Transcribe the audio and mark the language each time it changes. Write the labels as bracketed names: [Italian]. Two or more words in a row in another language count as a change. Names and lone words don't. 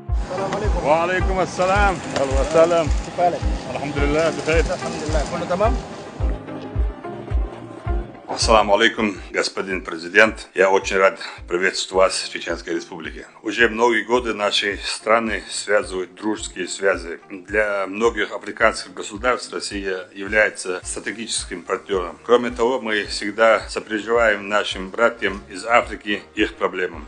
[Arabic] السلام عليكم. وعليكم السلام. اهلا وسهلا. كيف حالك؟ الحمد لله بخير. الحمد لله كله تمام. السلام عليكم, [Russian] господин президент. Я очень рад приветствовать вас в Чеченской Республике. Уже многие годы наши страны связывают дружеские связи. Для многих африканских государств Россия является стратегическим партнером. Кроме того, мы всегда сопереживаем нашим братьям из Африки их проблемам.